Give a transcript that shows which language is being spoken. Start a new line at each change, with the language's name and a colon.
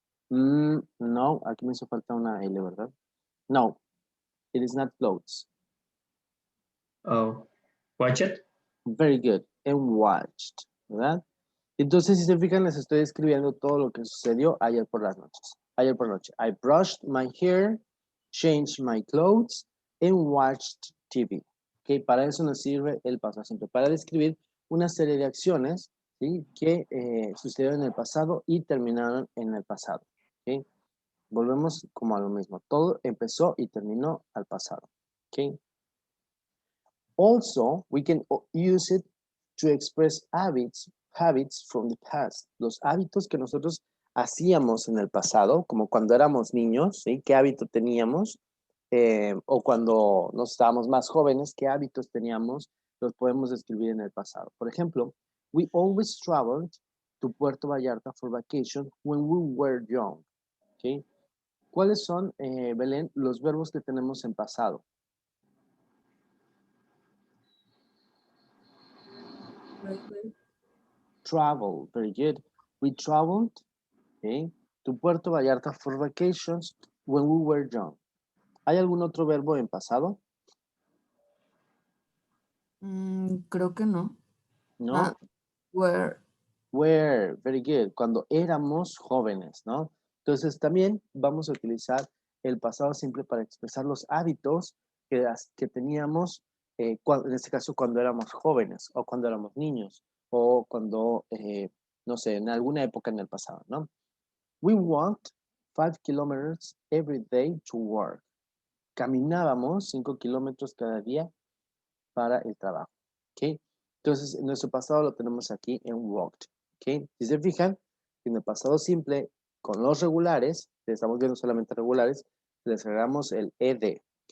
Spanish: No, aquí me hizo falta una L, ¿verdad?
English: No, it is not clothes. Oh. Watched. Very good. And watched,
Spanish: ¿verdad? Entonces, si se fijan, les estoy escribiendo todo lo que sucedió ayer por las noches. Ayer por noche.
English: I brushed my hair, changed my clothes, and watched TV. ¿Okay?
Spanish: Para eso nos sirve el pasado simple. Para describir una serie de acciones, ¿sí? Que sucedieron en el pasado y terminaron en el pasado. ¿Okay? Volvemos como a lo mismo. Todo empezó y terminó al pasado. ¿Okay?
English: Also, we can use it to express habits from the past.
Spanish: Los hábitos que nosotros hacíamos en el pasado, como cuando éramos niños, ¿sí? ¿Qué hábito teníamos? O cuando nos estábamos más jóvenes, ¿qué hábitos teníamos? Los podemos describir en el pasado. Por ejemplo,
English: we always traveled to Puerto Vallarta for vacation when we were young. ¿Okay?
Spanish: ¿Cuáles son, Belén, los verbos que tenemos en pasado?
English: Travel, very good. We traveled, okay, to Puerto Vallarta for vacations when we were young.
Spanish: ¿Hay algún otro verbo en pasado? Creo que no. No.
English: Ah, were. Were, very good.
Spanish: Cuando éramos jóvenes, ¿no? Entonces también vamos a utilizar el pasado simple para expresar los hábitos que teníamos, en este caso cuando éramos jóvenes o cuando éramos niños o cuando, no sé, en alguna época en el pasado, ¿no?
English: We walked 5 kilometers every day to work.
Spanish: Caminábamos 5 kilómetros cada día para el trabajo. ¿Ok? Entonces, en nuestro pasado lo tenemos aquí en walked. ¿Ok? Si se fijan, en el pasado simple, con los regulares, que estamos viendo solamente regulares, les agregamos el ed. ¿Ok?